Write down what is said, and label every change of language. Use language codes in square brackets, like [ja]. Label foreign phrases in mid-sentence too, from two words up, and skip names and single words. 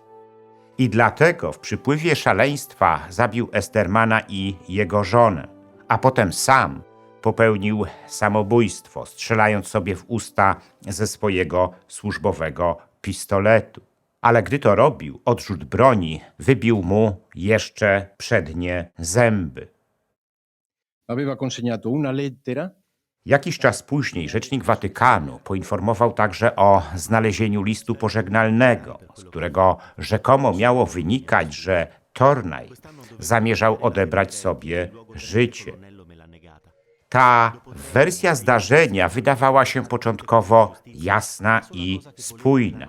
[pl] I dlatego w przypływie szaleństwa zabił Estermana i jego żonę, a potem sam popełnił samobójstwo, strzelając sobie w usta ze swojego służbowego pistoletu. Ale gdy to robił, odrzut broni wybił mu jeszcze przednie zęby. [it] Aveva consegnato una lettera [pl] Jakiś czas później rzecznik Watykanu poinformował także o znalezieniu listu pożegnalnego, z którego rzekomo miało wynikać, że Tornaj zamierzał odebrać sobie życie. Ta wersja zdarzenia wydawała się początkowo jasna i spójna.